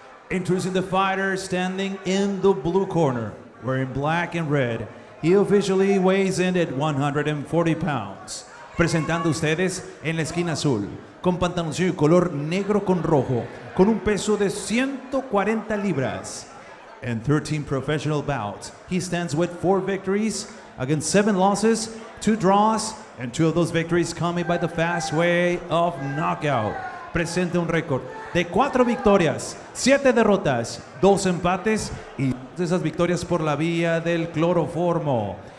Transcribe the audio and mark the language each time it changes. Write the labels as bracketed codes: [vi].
[en] Introducing the fighter standing in the blue corner, wearing black and red. He officially weighs in at 140 pounds. [es] Presentando ustedes en la esquina azul, con pantaloncillo color negro con rojo, con un peso de 140 libras. [en] In 13 professional bouts, he stands with 4 victories against 7 losses, 2 draws, and 2 of those victories coming by the fast way of knockout. [es] Presenta un récord de 4 victorias, 7 derrotas, 2 empates y esas victorias por la vía del cloroformo.